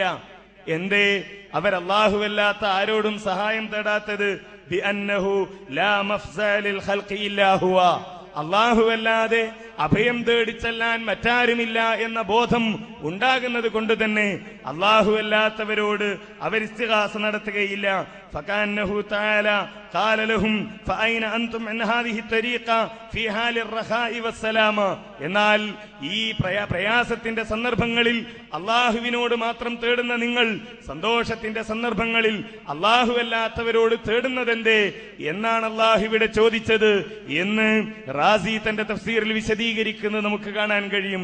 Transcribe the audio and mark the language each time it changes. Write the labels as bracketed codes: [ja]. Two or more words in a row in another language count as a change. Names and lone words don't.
[ml] എന്തേ അവർ അല്ലാഹുവല്ലാത്ത ആരോടും സഹായം തേടാത്തത്? [ar] بأنه لا مفزع للخلق إلا هو, [ml] അല്ലാഹുവല്ലാതെ അഭയം തേടിച്ചെല്ലാൻ മറ്റാരുമില്ല എന്ന ബോധം ഉണ്ടാകുന്നത് കൊണ്ട് തന്നെ അല്ലാഹുവല്ലാത്തവരോട് അവർ ഇസ്തിഗാസ നടത്തുകയില്ല. [ar] فكأنه تعالى قال لهم فأين أنتم عن هذه الطريقة في حال الرخاء والسلامة. [ml] എന്നാൽ ഈ പ്രയാസത്തിന്റെ സന്ദർഭങ്ങളിൽ അല്ലാഹുവിനോട് മാത്രം തേടുന്ന നിങ്ങൾ സന്തോഷത്തിന്റെ സന്ദർഭങ്ങളിൽ അല്ലാഹുവല്ലാത്തവരോട് തേടുന്നതെന്തേ എന്നാണ് അല്ലാഹു ഇവിടെ ചോദിച്ചത് എന്ന് റാസി തന്റെ തഫ്സീറിൽ വിശദീകരിക്കുന്നത് നമുക്ക് കാണാൻ കഴിയും.